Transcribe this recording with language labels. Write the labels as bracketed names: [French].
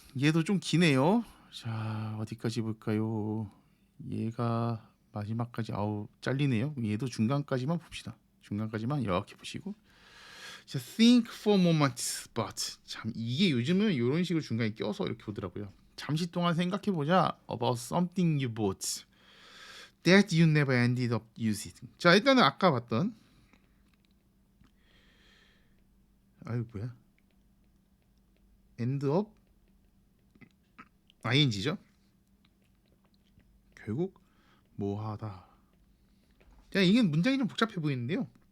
[Korean] 얘도 좀 기네요. 자, 어디까지 볼까요? 얘가 마지막까지 잘리네요. 얘도 중간까지만 봅시다. 중간까지만 이렇게 보시고. 자, [English] think for a moment, but. [Korean] 참, 이게 요즘은 이런 식으로 중간에 껴서 이렇게 보더라고요. 잠시 동안 생각해보자. [English] About something you bought that you never ended up using. [Korean] 자, 일단은 아까 봤던 end up ing죠. 결국 뭐하다. 자, 이게 문장이 좀 복잡해 보이는데요.